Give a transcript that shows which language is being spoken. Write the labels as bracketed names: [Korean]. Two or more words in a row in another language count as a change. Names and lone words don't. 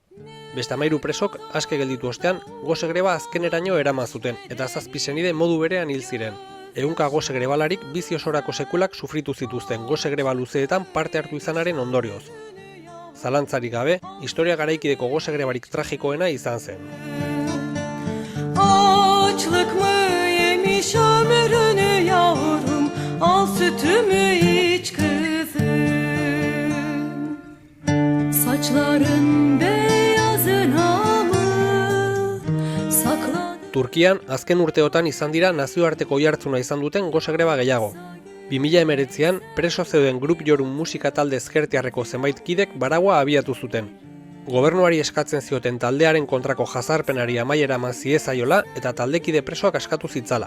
[Basque] Beste 13 presok aske gelditu ostean, gose greba azkeneraino eraman zuten eta 7 senide modu berean hil ziren. 100 gose grebalarik bizi osorako sekulak sufritu zituzten gose greba luzeetan parte hartu izanaren ondorioz. Zalantzarik gabe, historia garaikideko gose grebarik tragikoena izan zen. [Turkish] Açlık mı yemiş ömrünü yavrum, al sütümü iç kızım. Saçların beyazına mı sakladın? [Basque] Turkian, azken urteotan izan dira nazioarteko oihartzuna izan duten gose greba gehiago. 2019an, preso zeuden Grup Jorun musika talde ezkertiarreko zenbait kidek baraua abiatu zuten. Gobernuari eskatzen zioten taldearen kontrako jazarpenari amaiera eman ziezaiola eta taldekide presoak askatu zitzala.